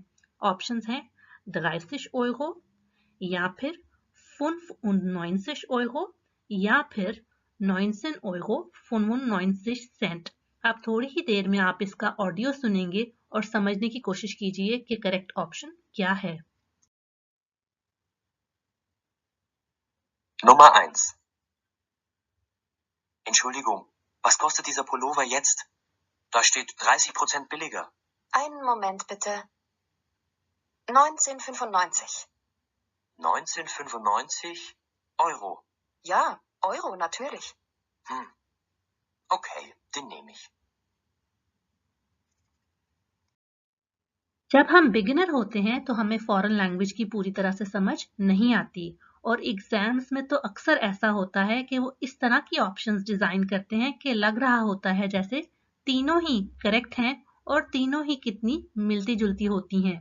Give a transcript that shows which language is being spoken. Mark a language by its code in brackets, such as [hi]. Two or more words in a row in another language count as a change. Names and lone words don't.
[hi] ऑप्शंस हैं 30 Euro या फिर 95 Euro या फिर 19,95 Euro। अब थोड़ी ही देर में आप इसका ऑडियो सुनेंगे और समझने की कोशिश कीजिए कि [en] correct option [hi] क्या है। [de] Nummer 1. Entschuldigung, was kostet dieser Pullover jetzt? Da steht 30% billiger. Einen Moment bitte. 19,95. 19,95 Euro. Ja, Euro natürlich. Okay, den nehme ich. [hi] जब हम बिगिनर होते हैं तो हमें [en] foreign language [hi] की पूरी तरह से समझ नहीं आती और एग्जाम्स में तो अक्सर ऐसा होता है कि वो इस तरह की ऑप्शंस डिजाइन करते हैं कि लग रहा होता है जैसे तीनों ही करेक्ट हैं और तीनों ही कितनी मिलती जुलती होती हैं।